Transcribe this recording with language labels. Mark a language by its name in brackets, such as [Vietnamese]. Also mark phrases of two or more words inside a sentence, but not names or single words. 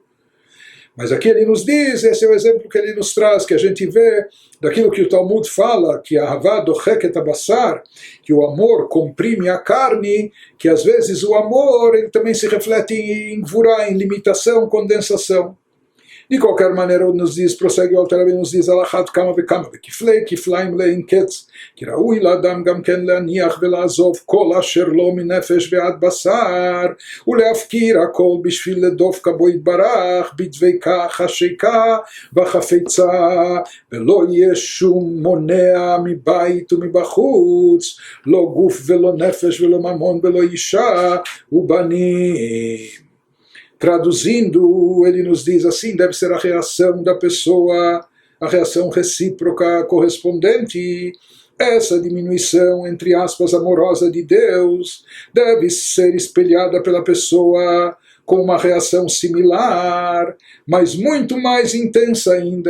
[Portuguese] Mas aqui ele nos diz, esse é o exemplo que ele nos traz, que a gente vê daquilo que o Talmud fala, que a [Hebrew] אהבה דוחקת הבשר, [Portuguese] que o amor comprime a carne, que às vezes o amor ele também se reflete em gvurah, em limitação, condensação. De qualquer maneira, nos diz, prossegue o Alter Rebbe, nos diz, [Hebrew] על אחת כמה וכמה וכפלי, כפליים לאין קץ, כי ראוי לאדם גם כן להניח ולעזוב כל אשר לו מנפש ועד בשר, ולהפקיר הכל בשביל לדבקה בו יתברך, בדביקה חשיקה וחפיצה, ולא יהא שום מונע מבית ומבחוץ, לא גוף ולא נפש ולא ממון ולא אשה ובנים. [Portuguese] Traduzindo, ele nos diz assim, deve ser a reação da pessoa, a reação recíproca correspondente. Essa diminuição, entre aspas, amorosa de Deus, deve ser espelhada pela pessoa com uma reação similar, mas muito mais intensa ainda.